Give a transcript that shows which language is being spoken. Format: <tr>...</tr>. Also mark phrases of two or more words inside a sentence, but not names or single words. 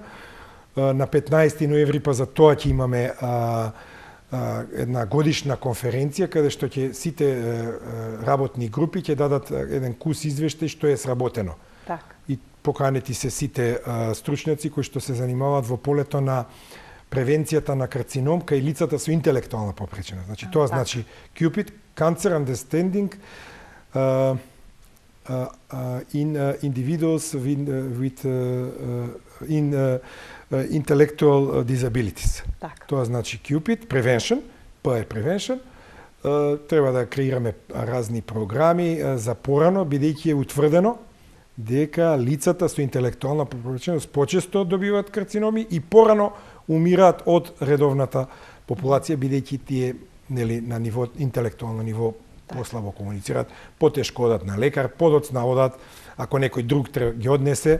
<mk>На 15 ноември па за тоа ќе имаме една годишна конференција каде што ќе сите работни групи ќе дадат еден кус извештај што е сработено. И поканети се сите стручњаци кои што се занимаваат во полето на превенцијата на карцином кај лицата со интелектуална попречина. Значи тоа значи</mk> <en>Cupid, Cancer Understanding in individuals with intellectual disabilities.</en> <mk>Тоа значи Cupid, Prevention, П е Prevention. Треба да креираме разни програми за порано, бидејќи е утврдено дека лицата со интелектуална попреченост почесто добиваат карциноми и порано умираат од редовната популација, бидејќи тие нели на ниво интелектуално ниво послабо комуницираат, потешко одат на лекар, подоцна одат ако некој друг ги однесе.</mk>